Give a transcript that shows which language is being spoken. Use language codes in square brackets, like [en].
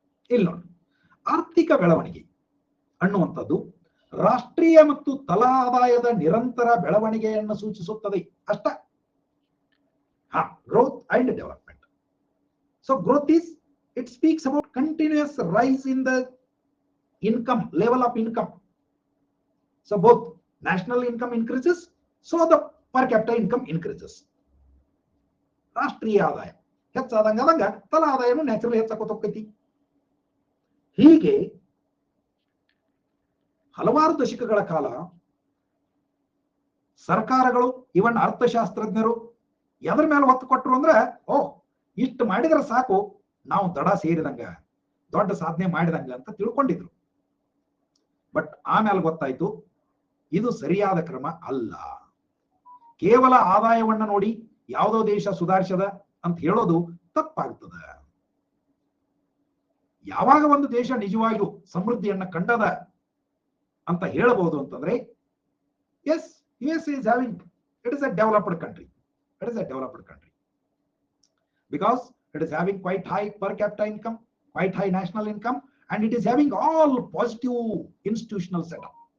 [kn] ಇಲ್ಲಿ ನೋಡಿ, ಆರ್ಥಿಕ ಬೆಳವಣಿಗೆ ಅನ್ನುವಂಥದ್ದು ರಾಷ್ಟ್ರೀಯ ಮತ್ತು ತಲಾ ಆದಾಯದ ನಿರಂತರ ಬೆಳವಣಿಗೆಯನ್ನು ಸೂಚಿಸುತ್ತದೆ ಅಷ್ಟ. [en] Growth and development. So growth is, it speaks about continuous rise in the income, level of income. So both national income increases, so the per capita income increases. [kn] ರಾಷ್ಟ್ರೀಯ ಆದಾಯ ಹೆಚ್ಚಾದಂಗ ತಲಾ ಆದಾಯನು ನ್ಯಾಚುರಲಿ ಹೆಚ್ಚಾಕೋತ ಹೋಗ್ತೈತಿ. ಹೀಗೆ ಹಲವಾರು ದಶಕಗಳ ಕಾಲ ಸರ್ಕಾರಗಳು, ಇವನ್ ಅರ್ಥಶಾಸ್ತ್ರಜ್ಞರು ಎದ್ರ ಮೇಲೆ ಒತ್ತು ಕೊಟ್ಟರು ಅಂದ್ರೆ, ಇಷ್ಟು ಮಾಡಿದ್ರೆ ಸಾಕು ನಾವು ದಡ ಸೇರಿದಂಗ, ದೊಡ್ಡ ಸಾಧನೆ ಮಾಡಿದಂಗ ಅಂತ ತಿಳ್ಕೊಂಡಿದ್ರು. ಬಟ್ ಆಮೇಲೆ ಗೊತ್ತಾಯ್ತು ಇದು ಸರಿಯಾದ ಕ್ರಮ ಅಲ್ಲ. ಕೇವಲ ಆದಾಯವನ್ನ ನೋಡಿ ಯಾವುದೋ ದೇಶ ಸುಧಾರಿಸದ ಅಂತ ಹೇಳೋದು ತಪ್ಪಾಗ್ತದ. ಯಾವಾಗ ಒಂದು ದೇಶ ನಿಜವಾಗಿಯೂ ಸಮೃದ್ಧಿಯನ್ನ ಕಂಡದ ಅಂತ ಹೇಳಬಹುದು ಅಂತಂದ್ರೆ, [en] Yes, US is having, it is a developed country. It is a developed country because it is having quite high per capita income, quite high national income, and it is having all positive institutional setup.